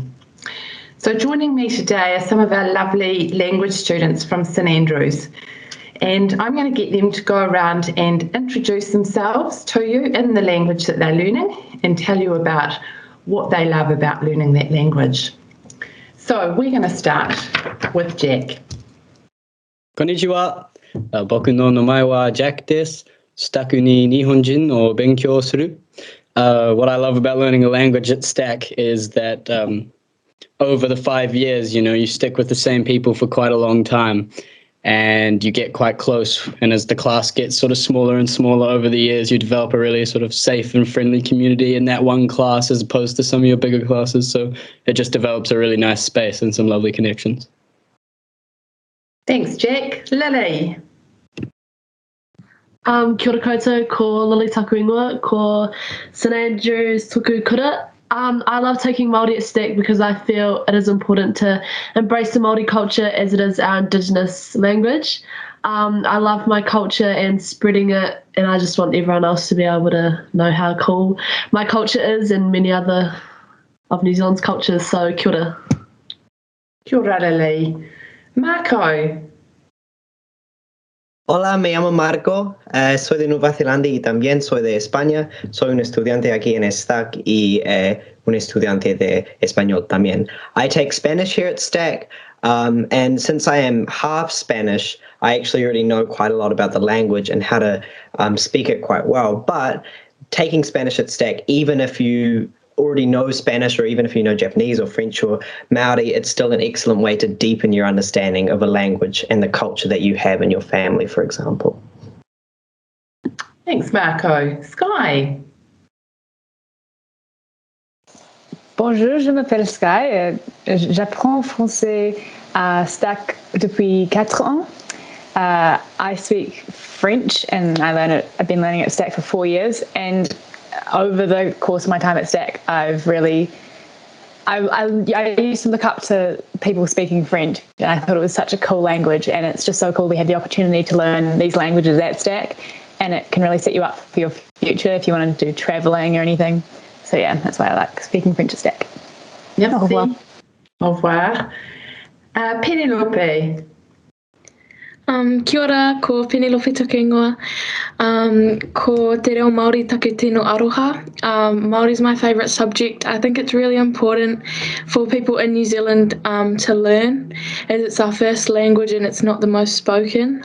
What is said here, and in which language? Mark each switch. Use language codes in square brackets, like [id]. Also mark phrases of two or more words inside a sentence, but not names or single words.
[en] So joining me today are some of our lovely language students from St Andrews, and I'm going to get them to go around and introduce themselves to you in the language that they're learning and tell you about what they love about learning that language. So we're going to start with Jack. Konnichiwa. [ja] 僕の名前は Jack です。StAC に日本人を勉強する。 [en] What I love about learning a language at StAC is that over the 5 years, you stick with the same people for quite a long time. And you get quite close, and as the class gets sort of smaller and smaller over the years, you develop a really sort of safe and friendly community in that one class as opposed to some of your bigger classes. So it just develops a really nice space and some lovely connections. Thanks, Jack. Lily. [mi] Kia ora koutou, ko Lily taku ingoa, ko St Andrews tuku kura. [en] I love taking Māori at StAC because I feel it is important to embrace the Māori culture as it is our Indigenous language. I love my culture and spreading it, and I just want everyone else to be able to know how cool my culture is and many other of New Zealand's cultures. So [mi] kia ora. Kia ora, [en] Lily. Marco. [es] Hola, me llamo Marco, soy de Nueva Zelanda y también soy de España. Soy un estudiante aquí en StAC y un estudiante de español también. [en] I take Spanish here at StAC, and since I am half Spanish, I actually already know quite a lot about the language and how to speak it quite well. But taking Spanish at StAC, even if you already know Spanish, or even if you know Japanese or French or Maori, it's still an excellent way to deepen your understanding of a language and the culture that you have in your family, for example. Thanks, Marco. Sky. [fr] Bonjour, je m'appelle Sky. J'apprends français à StAC depuis 4 ans. [en] I speak French and I've been learning at StAC for 4 years. And over the course of my time at StAC, I used to look up to people speaking French, and I thought it was such a cool language. And it's just so cool we had the opportunity to learn these languages at StAC, and it can really set you up for your future if you want to do traveling or anything. So yeah, that's why I like speaking French at StAC. [fr] Merci. Au revoir. Au revoir. Penelope. [mi] Kia ora, ko Penelope toku ingoa. Ko te reo Māori taku tino aroha. [en] Māori is my favourite subject. I think it's really important for people in New Zealand to learn, as it's our first language and it's not the most spoken.